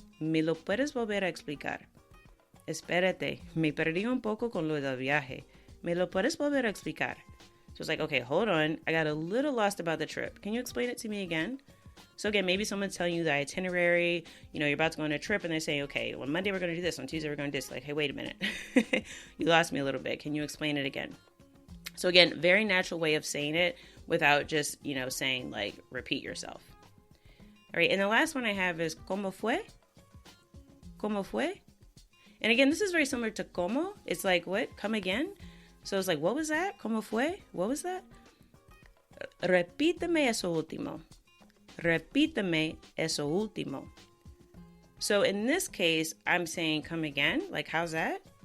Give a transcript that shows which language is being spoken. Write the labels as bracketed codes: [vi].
[es] ¿Me lo puedes volver a explicar? Espérate, me perdí un poco con lo del viaje. ¿Me lo puedes volver a explicar? [en] So it's like, okay, hold on. I got a little lost about the trip. Can you explain it to me again? So again, maybe someone's telling you the itinerary, you're about to go on a trip and they say, okay, on Monday we're going to do this, on Tuesday we're going to do this. Like, hey, wait a minute. You lost me a little bit. Can you explain it again? So again, very natural way of saying it without just, saying like, repeat yourself. All right. And the last one I have is, [es] ¿cómo fue? ¿Cómo fue? [en] And again, this is very similar to como. It's like, what? Come again? So it's like, what was that? [es] ¿Cómo fue? [en] What was that? [es] Repíteme eso último. Repíteme eso último. [en] So in this case, I'm saying come again. Like, how's that?